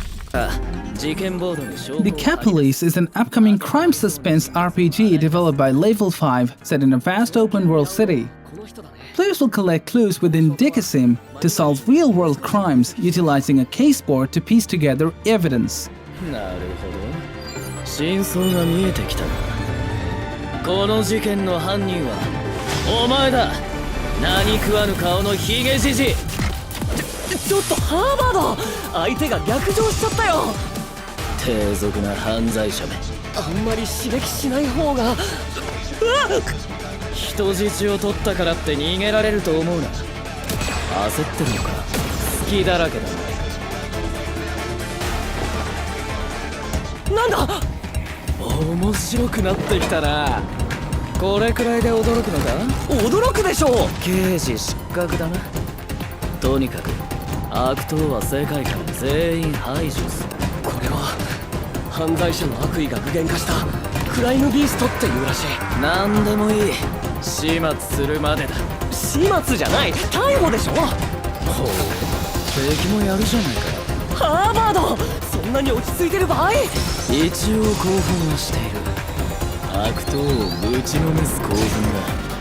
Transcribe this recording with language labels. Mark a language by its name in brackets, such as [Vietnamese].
[English] DECAPOLICE is an upcoming crime suspense RPG developed by Level 5, set in a vast open-world city. Players will collect clues within DECASIM to solve real-world crimes, utilizing a case board to piece together evidence. [Japanese] なるほど。真相が見えてきたな。この事件の犯人はお前だ。何食わぬ顔のヒゲじじい。ちょっとハーバード、相手が逆上しちゃったよ。低俗な犯罪者め。あんまり刺激しない方が。うわっ！人質を取ったからって逃げられると思うな。焦ってるのか。隙だらけだな。なんだ！面白くなってきたな。これくらいで驚くのか？驚くでしょう。刑事失格だな。とにかく悪党は世界から全員排除する。これは犯罪者の悪意が具現化したクライムビーストっていうらしい。何でもいい。始末するまでだ。始末じゃない、逮捕でしょ。ほう、敵もやるじゃないか。ハーバード、そんなに落ち着いてる場合？一応興奮はしている。悪党をぶちのめす興奮が。